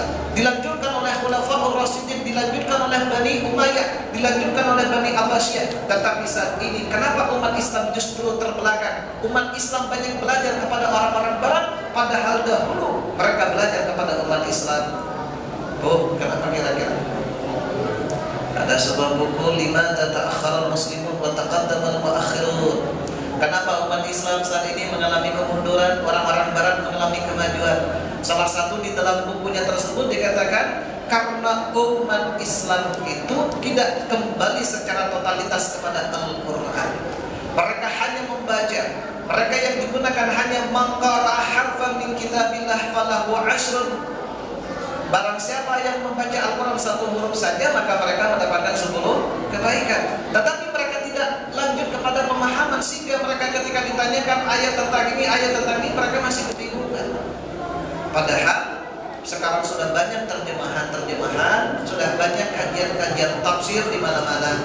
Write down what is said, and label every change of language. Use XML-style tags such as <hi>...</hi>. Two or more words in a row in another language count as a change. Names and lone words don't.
<id>Dilanjutkan oleh Khulafaur Rasyidin, dilanjutkan oleh Bani Umayyah, dilanjutkan oleh Bani Abbasiyah. Tetapi saat ini kenapa umat Islam justru terbelakang? Umat Islam banyak belajar kepada orang-orang Barat, padahal dahulu mereka belajar kepada umat Islam. Oh, kenapa kira-kira? Ada sebuah buku,</id> <ar>لماذا تأخر المسلمون وتقدم المتأخرون.</ar> <id>Kenapa umat Islam saat ini mengalami kemunduran, orang-orang Barat mengalami kemajuan? Salah satu di dalam bukunya tersebut dikatakan karena umat Islam itu tidak kembali secara totalitas kepada Al-Quran. Mereka hanya membaca. Mereka yang digunakan hanya</id> <ar>من قرأ حرفا من كتاب الله فله عشر.</ar> <id>Barang siapa yang membaca Al-Quran 1 huruf saja, maka mereka mendapatkan 10 kebaikan. Tetapi mereka tidak lanjut kepada pemahaman, sehingga mereka ketika ditanyakan ayat tentang ini, ayat tentang ini, mereka masih kebingungan. Padahal sekarang sudah banyak terjemahan, sudah banyak kajian-kajian tafsir di mana-mana.</id>